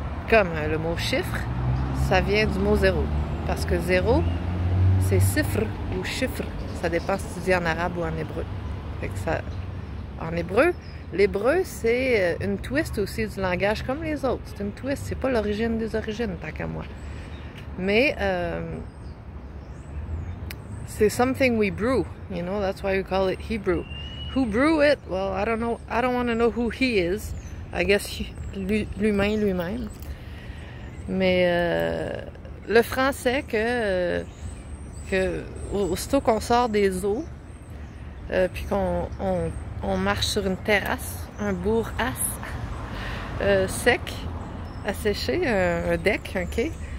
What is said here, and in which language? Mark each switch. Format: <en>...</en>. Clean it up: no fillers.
<fr>Comme le mot chiffre, ça vient du mot zéro. Parce que zéro, c'est sifr ou chiffre. Ça dépend si tu dis en arabe ou en hébreu. Fait que en hébreu, l'hébreu, c'est une twist aussi du langage comme les autres. C'est une twist, c'est pas l'origine des origines, tant qu'à moi. Mais c'est</fr> <en>something we brew, you know, that's why we call it Hebrew. Who brew it? Well, I don't know. I don't want to know who he is. I guess</en> <fr>lui-même. Mais le français que aussitôt qu'on sort des eaux, puis qu'on marche sur une terrasse, un bourg-as sec, asséché, un deck, un quai.</fr>